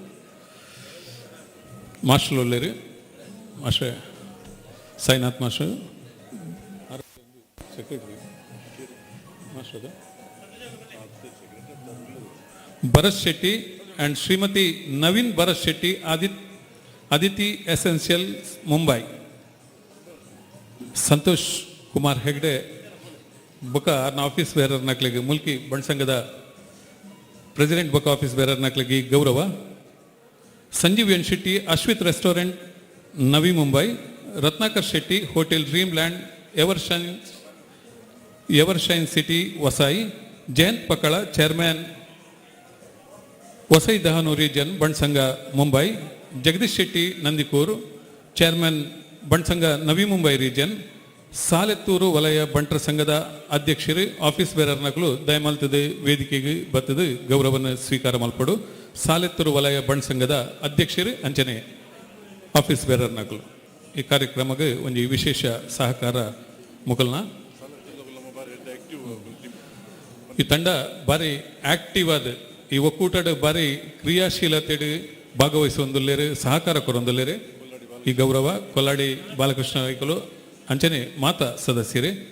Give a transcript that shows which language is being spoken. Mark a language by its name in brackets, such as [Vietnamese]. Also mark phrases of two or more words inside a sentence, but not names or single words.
[Tulu] ಮಾಸ್ಟರ್ ಒಳ್ಳೆರು ಮಾಸ್ಟರ್ ಸಾಯಿನಾಥ್ ಮಾಸ್ಟರ್ ಸೆಕ್ರೆಟರಿ ಮಾಸ್ಟರ್ ಭರತ್ ಶೆಟ್ಟಿ ಅಂಡ್ ಶ್ರೀಮತಿ ನವೀನ್ ಭರತ್ ಶೆಟ್ಟಿ ಅದಿತಿ ಎಸೆನ್ಷಿಯಲ್ ಮುಂಬೈ, ಸಂತೋಷ್ ಕುಮಾರ್ ಹೆಗ್ಡೆ ಬೊಕ್ಕ [English] office bearer [Tulu] ನಕ್ಲಿಗೆ ಮುಲ್ಕಿ ಬಣ್ಸಂಗದ ಪ್ರೆಸಿಡೆಂಟ್ ಬೊಕ್ಕ [English] office bearer [Tulu] ನಕ್ಲಿಗೆ ಗೌರವ. ಸಂಜೀವ್ ಎನ್ ಶೆಟ್ಟಿ ಅಶ್ವಿತ್ ರೆಸ್ಟೋರೆಂಟ್ ನವಿ ಮುಂಬೈ, ರತ್ನಾಕರ್ ಶೆಟ್ಟಿ ಹೋಟೆಲ್ ಡ್ರೀಮ್ ಲ್ಯಾಂಡ್ ಎವರ್ಶೈನ್ ಸಿಟಿ ವಸಾಯಿ, ಜಯಂತ್ ಪಕಳ ಚೇರ್ಮನ್ ವಸೈ ದಹನು ರೀಜನ್ ಬಣ್ಸಂಗ ಮುಂಬೈ, ಜಗದೀಶ್ ಶೆಟ್ಟಿ ನಂದಿಕೂರು ಚೇರ್ಮನ್ ಬಣ್ಸಂಗ ನವಿ ಮುಂಬೈ ರೀಜನ್, ಸಾಲೆತ್ತೂರು ವಲಯ ಬಂಟರ ಸಂಘದ ಅಧ್ಯಕ್ಷರು [English] office bearer [Tulu] ನಕಲು ದಯಮಾಲ್ತದೆ ವೇದಿಕೆಗೆ ಬತ್ತದು ಗೌರವವನ್ನು ಸ್ವೀಕಾರ ಮಲ್ಪಡು. ಸಾಲೆತ್ತೂರು ವಲಯ ಬಣ್ ಸಂಘದ ಅಧ್ಯಕ್ಷರು ಅಂಚನೆ [English] office bearer [Tulu] ನಕಲು [Kannada] ಈ ಕಾರ್ಯಕ್ರಮಕ್ಕೆ ಒಂದು ವಿಶೇಷ ಸಹಕಾರ [Tulu] ಮುಕಲ್ನ ಈ ತಂಡ ಬಾರಿ ಆಕ್ಟಿವ್ ಆದ ಈ ಒಕ್ಕೂಟದ ಬಾರಿ ಕ್ರಿಯಾಶೀಲತೆ ಭಾಗವಹಿಸುವಂದುಲ್ಲೇರು ಸಹಕಾರ ಕೊರೊಂದುಲ್ಲೇರು ಈ ಗೌರವ ಕೊಲ್ಲಾಡಿ ಬಾಲಕೃಷ್ಣ ನಾಯ್ಕಲು ಅಂಚನೆ ಮಾತಾ ಸದಸ್ಯರೇ